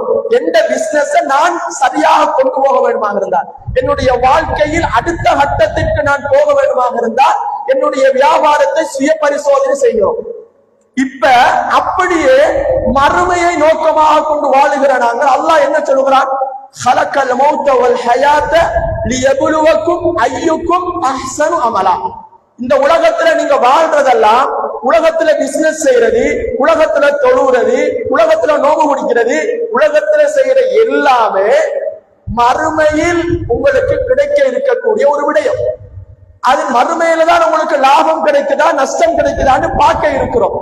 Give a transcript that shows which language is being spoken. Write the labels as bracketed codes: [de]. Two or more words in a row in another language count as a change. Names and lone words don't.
[ta] எந்த பிசினஸ் நான் சரியாக கொண்டு போக வேண்டுமாக இருந்தால், என்னுடைய வாழ்க்கையில் அடுத்த கட்டத்திற்கு நான் போக வேண்டுமாக இருந்தால் என்னுடைய வியாபாரத்தை சுய பரிசோதனை செய்கிறோம். இப்ப அப்படியே மறுமையை நோக்கமாக கொண்டு வாழுகிற நாங்கள் அல்லாஹ் என்ன சொல்லுகிறான், [ar] خلقل الموت والحياة ليبلوكم أيكم أحسن عملا. [ta] இந்த உலகத்துல நீங்க வாழ்றதெல்லாம், உலகத்துல பிசினஸ் செய்யறது, உலகத்துல தொழுறது, உலகத்துல நோம்பு முடிக்கிறது, உலகத்துல செய்யற எல்லாமே மறுமையில் உங்களுக்கு கிடைக்க இருக்கக்கூடிய ஒரு விடயம். அது மறுமையில தான் உங்களுக்கு லாபம் கிடைக்குதா நஷ்டம் கிடைக்குதான்னு பார்க்க இருக்கிறோம்.